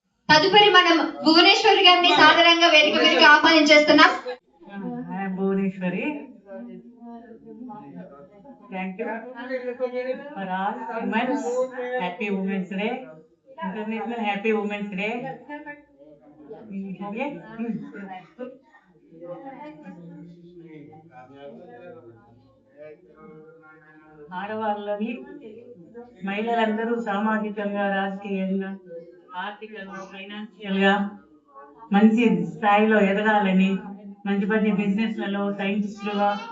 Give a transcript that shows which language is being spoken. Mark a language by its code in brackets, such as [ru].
[te] తదుపరి మనం భువనేశ్వరి గారిని సాధారణంగా వేదిక మీదకి ఆహ్వానించేస్తున్నాం. [en] Bhuvaneshwari, thank you for all women's happy women's day, international happy women's day. [te] Okay, ఆడవాళ్ళని మహిళలందరూ సామాజికంగా, రాజకీయంగా, ఆర్థికంగా, ఫైనాన్షియల్ గా మంచి స్థాయిలో ఎదగాలని, మంచి మంచి బిజినెస్లలో సైంటిస్టులుగా,